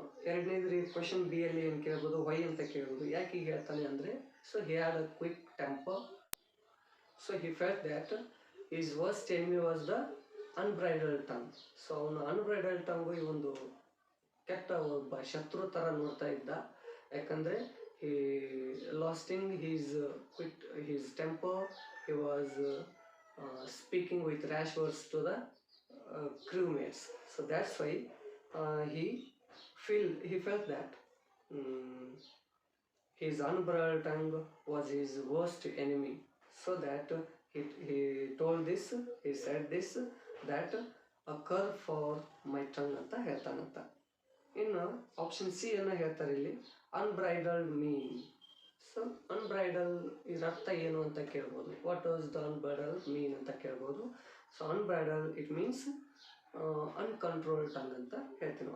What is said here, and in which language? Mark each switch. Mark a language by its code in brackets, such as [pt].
[kn] ಎರಡನೇದ್ರಿ question B ಅಲ್ಲಿ ಏನು ಕೇಳ್ಬೋದು, ವೈ ಅಂತ ಕೇಳ್ಬೋದು. ಯಾಕೆ ಹೀಗೆ ಹೇಳ್ತಾನೆ ಅಂದರೆ, [en] So he had a quick temper, so he felt that is worst enemy was the unbridled tongue. [kn] So ಅವನು ಅನ್ಬ್ರೈಡಲ್ ಟಂಗು ಈ ಒಂದು ಕೆಟ್ಟ ಒಬ್ಬ ಶತ್ರು ಥರ ನೋಡ್ತಾ ಇದ್ದ. ಯಾಕಂದರೆ [en] he losing his temper, he was speaking with rash words to the crewmates. So that's why he felt that his unbridled tongue was his worst enemy. So that he told this, he said this, that a curb for my tongue [kn] ಅಂತ ಹೇಳ್ತಾನಂತ. ಇನ್ನು option C ಅನ್ನು ಹೇಳ್ತಾರೆ ಇಲ್ಲಿ, ಅನ್ಬ್ರೈಡಲ್ಡ್ ಮೀನ್. So ಅನ್ಬ್ರೈಡಲ್ ಇದ್ರ ಅರ್ಥ ಏನು ಅಂತ ಕೇಳ್ಬೋದು. [en] what was the unbridled mean [kn] ಅಂತ ಕೇಳ್ಬೋದು. [en] so unbridled it means uncontrolled tongue [kn] ಅಂತ ಹೇಳ್ತೀನಿ.